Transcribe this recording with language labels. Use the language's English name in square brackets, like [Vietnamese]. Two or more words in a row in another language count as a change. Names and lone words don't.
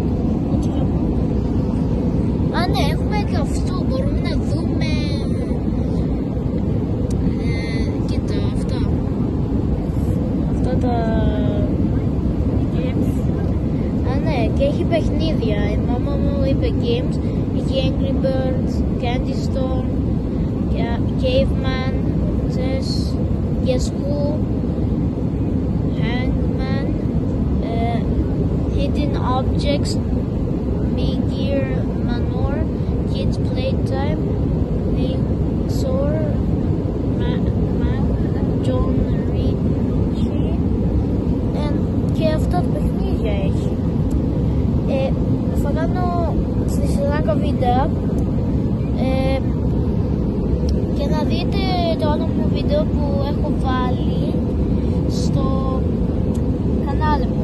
[Greek] Α, ναι, έχουμε και αυτό, μπορούμε να δούμε. Κοίτα, αυτά. Αυτά τα games. Α, ναι, και έχει παιχνίδια. Η μάμα μου είπε games. Έχει Angry Birds, Candy Storm, Caveman, Chess, Guess Who, Hangman, Hidden Objects, Migir Manor, Kids Playtime, Lixor, John Ritchie, και αυτά τα παιχνίδια έχει. Θα κάνω στη Σρι Λάγκα βίντεο και να δείτε το άλλο μου βίντεο που έχω βάλει στο κανάλι μου.